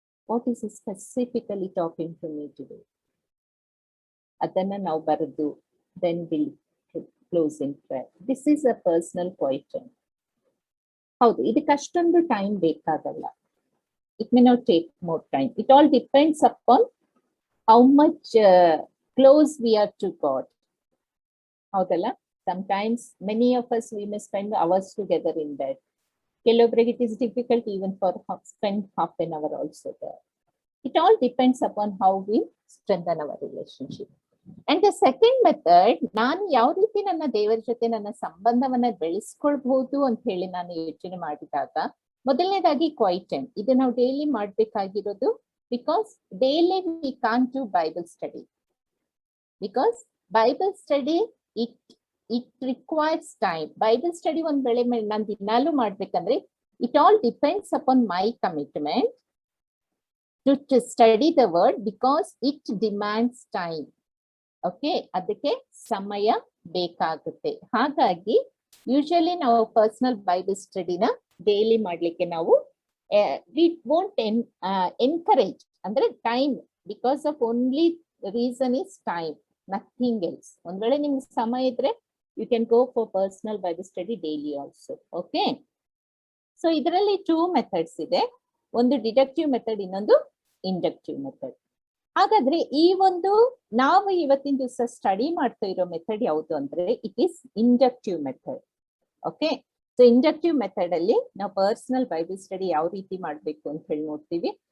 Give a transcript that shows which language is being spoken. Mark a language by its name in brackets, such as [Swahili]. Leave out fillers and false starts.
[English] What is specifically talking to me today? [Kannada] ಅದನ್ನ ನಾವು ಬರೆದು [English] Then will close in prayer. This is a personal quiet time. [Kannada] ಹೌದು, ಇದಕ್ಕೆ ಅಷ್ಟೊಂದು ಟೈಮ್ ಬೇಕಾಗಲ್ಲ. [English] It may not take more time. It all depends upon how much close we are to God. [Kannada] ಹೌದಲ್ಲ? [English] Sometimes many of us we may spend hours together in that. [Kannada] ಕೆಲವೊಬ್ಬರಿಗೆ [English] it is difficult even for spend half an hour also there. It all depends upon how we strengthen our relationship. And the second method, [Kannada] ನಾನು ಯಾವ ರೀತಿ ನನ್ನ ದೇವರ ಜೊತೆ ನನ್ನ ಸಂಬಂಧವನ್ನ ಬೆಳೆಸ್ಕೊಳ್ಬಹುದು ಅಂತ ಹೇಳಿ ನಾನು ಯೋಚನೆ ಮಾಡಿದಾಗ, ಮೊದಲನೇದಾಗಿ ಕ್ವೈಟ್ ಟೈಮ್. ಇದು ನಾವು daily ಮಾಡ್ಬೇಕಾಗಿರೋದು. [English] Because daily we can't do Bible study. Because Bible study, it requires time. Bible study [Kannada] ಒಂದ್ ವೇಳೆ ನಾನು ದಿನಾಲೂ ಮಾಡ್ಬೇಕಂದ್ರೆ, [English] it all depends upon my commitment to study the word, because it demands time. [Kannada] Okay, ಅದಕ್ಕೆ ಸಮಯ ಬೇಕಾಗುತ್ತೆ. ಹಾಗಾಗಿ usually ನಾವು ಪರ್ಸನಲ್ ಬೈಬಲ್ ಸ್ಟಡಿನ ಡೈಲಿ ಮಾಡ್ಲಿಕ್ಕೆ ನಾವು [English] we won't encourage, [Kannada] ಅಂದ್ರೆ time, [English] because of only reason is time, nothing else. [Kannada] ಒಂದ್ ವೇಳೆ ನಿಮ್ಗೆ ಸಮಯ ಇದ್ರೆ [English] you can go for personal Bible study daily also. [Kannada] Okay, so ಇದರಲ್ಲಿ 2 methods ಇದೆ. ಒಂದು ಡಿಡಕ್ಟಿವ್ ಮೆಥಡ್, ಇನ್ನೊಂದು ಇಂಡಕ್ಟಿವ್ ಮೆಥಡ್. ಹಾಗಾದ್ರೆ ಈ ಒಂದು ನಾವು ಇವತ್ತಿನ ದಿವಸ ಸ್ಟಡಿ ಮಾಡ್ತಾ ಇರೋ ಮೆಥಡ್ ಯಾವುದು ಅಂದ್ರೆ, [English] It is inductive method. [Kannada] Okay, so inductive method ಅಲ್ಲಿ ನಾವು ಪರ್ಸನಲ್ ಬೈಬಲ್ ಸ್ಟಡಿ ಯಾವ ರೀತಿ ಮಾಡ್ಬೇಕು ಅಂತ ಹೇಳಿ ನೋಡ್ತೀವಿ.